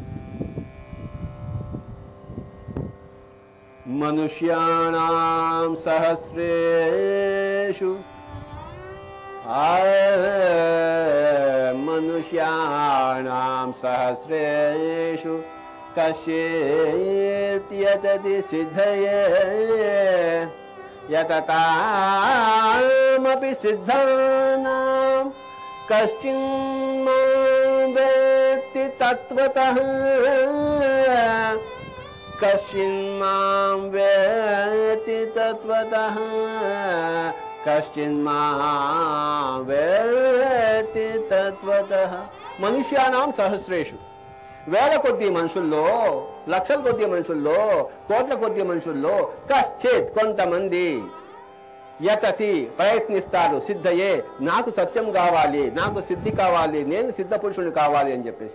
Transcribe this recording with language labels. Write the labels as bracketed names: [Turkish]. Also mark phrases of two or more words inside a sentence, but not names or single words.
[Sanskrit] మనుష్యాణాం సహస్రేషు మనుష్యాణాం సహస్రేషు కశ్చిత్ యతతి సిద్ధయే యతతామపి సిద్ధానాం కశ్చిన్ మాం వేత్తి తత్వతః కశ్చిన్ మాం వేత్తి తత్వతః కశ్చిన్ మాం వేత్తి తత్వతః. మనుష్యానాం సహస్రేషు, [Telugu] వేల కొద్ది మనుషుల్లో, లక్షల కొద్ది మనుషుల్లో, కోట్ల కొద్ది మనుషుల్లో కశ్చిత్ కొంతమంది యతతి ప్రయత్నిస్తారు, సిద్ధయే నాకు సత్యం కావాలి, నాకు సిద్ధి కావాలి, నేను సిద్ధ పురుషుని కావాలి అని చెప్పేసి.